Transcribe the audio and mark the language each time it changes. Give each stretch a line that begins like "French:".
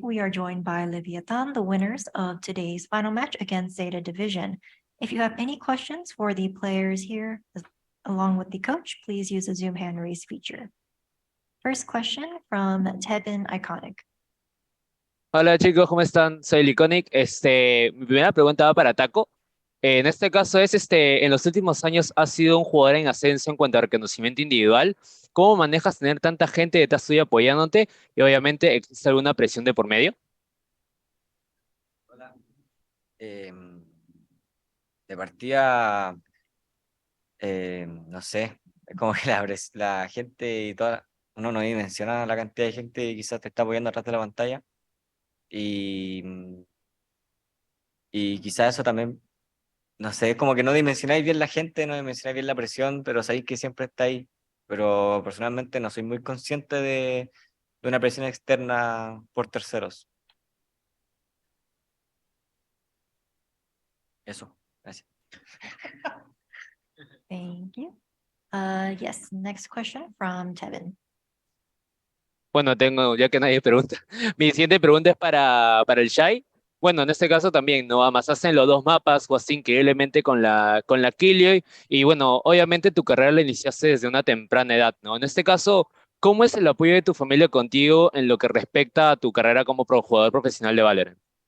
English: We are joined by Leviatán, the winners of today's final match against Zeta Division. If you have any questions for the players here, along with the coach, please use the Zoom hand raise feature. First question from Tebin Iconic.
Spanish: Hola chicos, ¿cómo están? Soy Liconic. Mi primera pregunta va para Taco. En este caso es, en los últimos años has sido un jugador en ascenso en cuanto a reconocimiento individual. ¿Cómo manejas tener tanta gente detrás tuya apoyándote? Y obviamente, ¿existe alguna presión de por medio? Hola. De partida, no sé, es como que la gente y toda, uno no dimensiona la cantidad de gente que quizás te está apoyando atrás de la pantalla y, y quizás eso también, no sé, es como que no dimensionáis bien la gente, no dimensionáis bien la presión, pero sabéis que siempre está ahí. Pero personalmente no soy muy consciente de una presión externa por terceros. Eso, gracias.
English: Thank you. Yes, next question from Tevin.
Spanish: Bueno, ya que nadie pregunta. Mi siguiente pregunta es para el Shai. Bueno, en este caso también, ¿no? Amasaste en los dos mapas, jugaste increíblemente con la Killioi, y bueno, obviamente tu carrera la iniciaste desde una temprana edad, ¿no? En este caso, ¿cómo es el apoyo de tu familia contigo en lo que respecta a tu carrera como jugador profesional de Valorant?